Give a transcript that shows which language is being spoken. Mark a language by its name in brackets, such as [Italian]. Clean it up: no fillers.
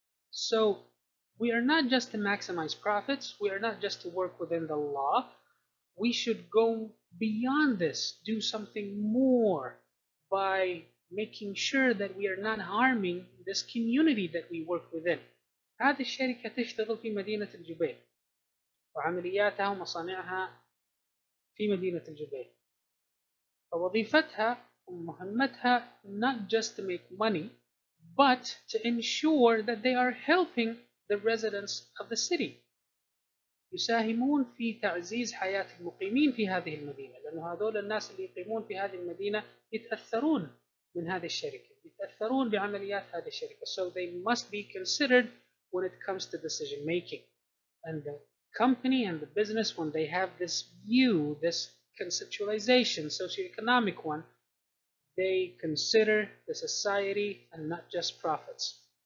[English] So we are not just to maximize profits, we are not just to work within the law, we should go beyond this, do something more by making sure that we are not harming this community that we work within. [Arabic] هذه الشركة تشتغل في مدينة الجبيل وعملياتها ومصانعها في مدينة الجبيل. فوظيفتها ومهمتها [English] not just to make money, but to ensure that they are helping the residents of the city. [Arabic] يساهمون في تعزيز حياة المقيمين في هذه المدينة، لأنه هذول الناس اللي يقيمون في هذه المدينة يتأثرون من هذه الشركة، يتأثرون بعمليات هذه الشركة. [English] So they must be considered when it comes to decision making. And the company and the business, when they have this view, this conceptualization, socioeconomic one, They consider the society and not just profits.